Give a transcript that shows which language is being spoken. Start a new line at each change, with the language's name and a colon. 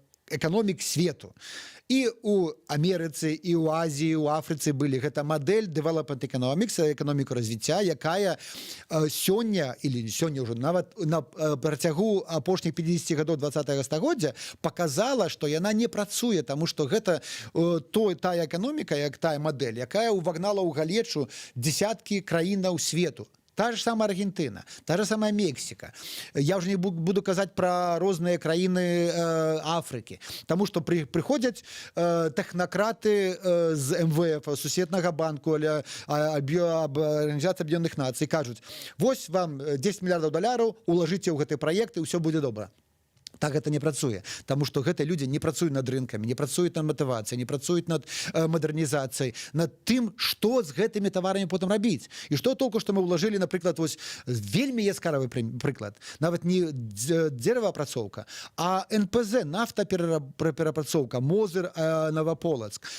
Belarusian: эканомік свету. І у Амерыцы, і ў Азіі, у Афрыцы былі гэта мадэль development economics, эканоміку развіцця, якая сёння, или сёння ўжо нават на працягу апошніх 50 гадоў 20-го стагоддзя показала, што яна не працуе, таму што гэта тая эканоміка, як тая мадэль, якая увагнала ў галечу десяткі краінаў свету.
Russian: Та же самая Аргентина, та же самая Мексика. Я уже не буду казать про разные краины Африки, потому что приходят технократы з МВФ,
Belarusian: Сусветнага банку,
Russian: Организации Объединенных Наций, кажут, вось вам 10 миллиардов долларов, уложите в гэты проект, и все будет добро.
Belarusian: Так гэта не працуе, таму што гэтыя людзі не працуюць над рынкамі, не працуюць над матывацыяй, не працуюць над мадэрнізацыяй, над тым, што з гэтымі таварамі потым рабіць. І што толку, што мы ўлажылі, напрыклад, вось вельмі яскравы прыклад, нават не дзераваапрацоўка, а НПЗ, нафтаперапрацоўка, Мозыр, Новополацк.